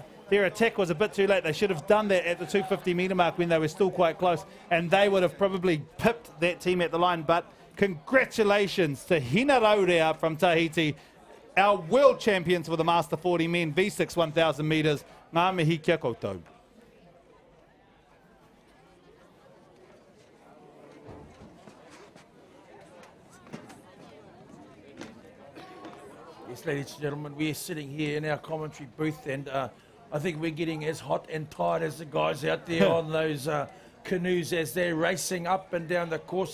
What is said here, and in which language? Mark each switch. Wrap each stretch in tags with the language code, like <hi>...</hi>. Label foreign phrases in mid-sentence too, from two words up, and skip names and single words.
<en>Their attack was a bit too late. They should have done that at the 250 metre mark when they were still quite close, and they would have probably pipped that team at the line. But congratulations to Hinaraurea from Tahiti, our world champions for the Master 40 men, V6 1,000 metres.</en> <mi>Ngā mihi kia koutou.</mi> <en>Yes, ladies and gentlemen, we're sitting here in our commentary booth, and I think we're getting as hot and tired as the guys out there on those canoes as they're racing up and down the course.</en>